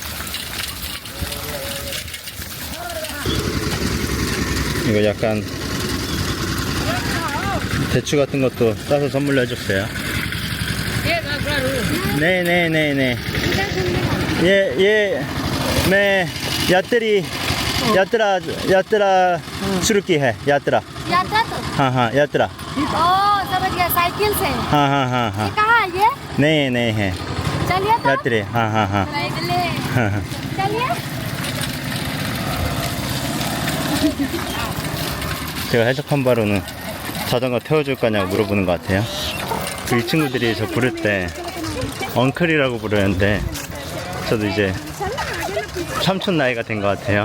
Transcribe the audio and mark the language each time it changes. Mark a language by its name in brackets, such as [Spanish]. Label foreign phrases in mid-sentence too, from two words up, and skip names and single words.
[Korean] 이거 약간 대추 같은 것도 싸서 선물로 해줬어요. 네네네네. 예, [Hindi] मैं यात्रा शुरू की है यात्रा यात्रा तो हाँ यात्रा समझ गया साइकिल से हाँ ये कहाँ है ये नहीं है चलिए तो यात्री हाँ चलिए [Korean] 제가 해석한 바로는 자전거 태워줄 거냐고 물어보는 것 같아요. 이 친구들이 저 부를 때 엉클이라고 부르는데 저도 이제 삼촌 나이가 된 것 같아요.